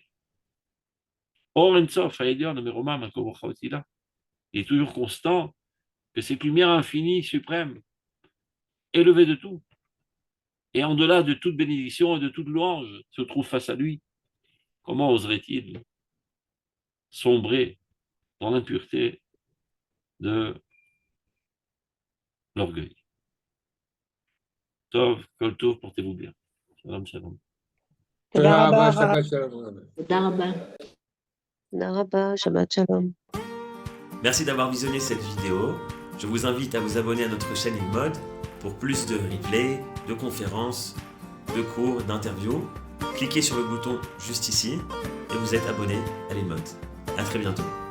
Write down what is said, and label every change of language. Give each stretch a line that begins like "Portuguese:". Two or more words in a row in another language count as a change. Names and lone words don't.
Hebrew: אור, אינסוף,
French: il est toujours constant que cette lumière infinie, suprême, élevée de tout, et en-delà de toute bénédiction et de toute louange, se trouve face à lui. Comment oserait-il sombrer dans l'impureté de l'orgueil?
Hebrew: טוב, כל טוב,
French: portez-vous bien.
Hebrew: שלום, שלום. תודה תודה רבה, רבה, שבת שלום. תודה רבה. תודה רבה, שבת שלום.
French: Merci d'avoir visionné cette vidéo. Je vous invite à vous abonner à notre chaîne InMode pour plus de replays, de conférences, de cours, d'interviews. Cliquez sur le bouton juste ici et vous êtes abonné à l'InMode. À très bientôt.